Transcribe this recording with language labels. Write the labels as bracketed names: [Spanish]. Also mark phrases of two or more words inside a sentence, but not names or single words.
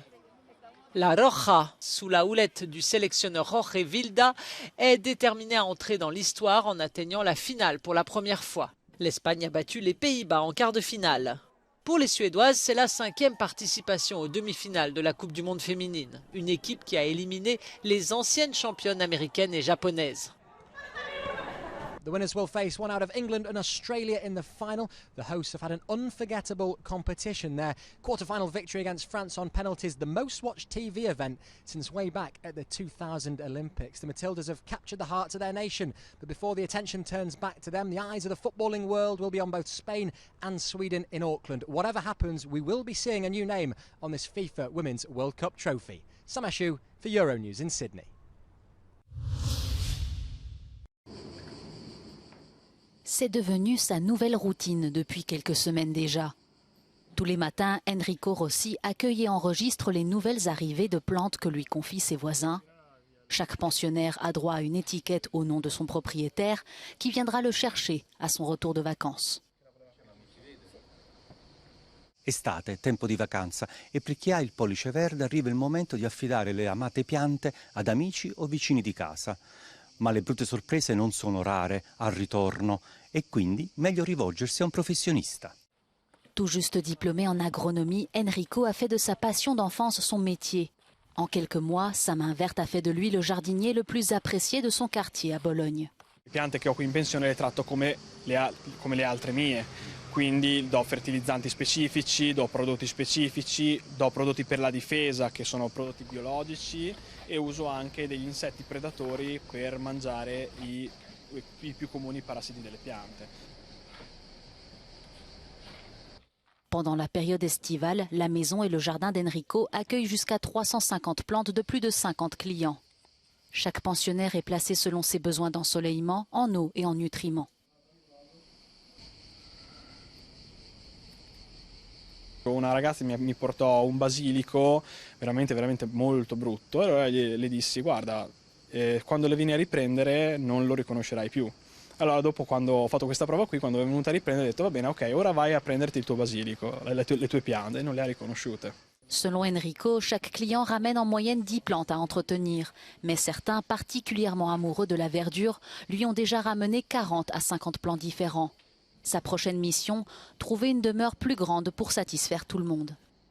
[French] La Roja, sous la houlette du sélectionneur Jorge Vilda, est déterminée à entrer dans l'histoire en atteignant la finale pour la première fois. L'Espagne a battu les Pays-Bas en quart de finale. Pour les Suédoises, c'est la 5e participation aux demi-finales de la Coupe du Monde féminine. Une équipe qui a éliminé les anciennes championnes américaines et japonaises. [English] The winners will face one out of England and Australia in the final. The hosts have had an unforgettable competition. Their quarter-final victory against France on penalties, the most-watched TV event since way back at the 2000 Olympics. The Matildas have captured the hearts of their nation, but before the attention turns back to them, the eyes of the footballing world will be on both Spain and Sweden in Auckland. Whatever happens, we will be seeing a new name on this FIFA Women's World Cup trophy. Sam Ashu for Euronews in Sydney. [French] C'est devenu sa nouvelle routine depuis quelques semaines déjà. Tous les matins, Enrico Rossi accueille et enregistre les nouvelles arrivées de plantes que lui confient ses voisins. Chaque pensionnaire a droit à une étiquette au nom de son propriétaire qui viendra le chercher à son retour de vacances. [Italian] Estate, tempo di vacanza e per chi ha il pollice verde arriva il momento di affidare le amate piante ad amici o vicini di casa. Ma le brutte sorprese non sono rare al ritorno e quindi meglio rivolgersi a un professionnista. [French] Tout juste diplômé en agronomie, Enrico a fait de sa passion d'enfance son métier. En quelques mois, sa main verte a fait de lui le jardinier le plus apprécié de son quartier à Bologne. [Italian] Le piante che ho qui in pensione le tratto come le altre mie, quindi do fertilizzanti specifici, do prodotti specifici, do prodotti per la difesa che sono prodotti biologici e uso anche degli insetti predatori per mangiare i più comuni parassiti delle piante. [French] Pendant la période estivale, la maison et le jardin d'Enrico accueillent jusqu'à 350 plantes de plus de 50 clients. Chaque pensionnaire est placé selon ses besoins d'ensoleillement, en eau et en nutriments. [Italian] Una ragazza mi portò un basilico veramente molto brutto e allora le dissi guarda, quando le vieni a riprendere non lo riconoscerai più. Allora dopo, quando ho fatto questa prova qui, quando è venuta a riprendere, ho detto va bene, ok, ora vai a prenderti il tuo basilico, le tue piante, e non le ha riconosciute. [French] Selon Enrico, chaque client ramène en moyenne 10 plantes à entretenir. Mais certains, particulièrement amoureux de la verdure, lui ont déjà ramené 40 à 50 plants différents. Sa prochaine mission, trouver une demeure plus grande pour satisfaire tout le monde.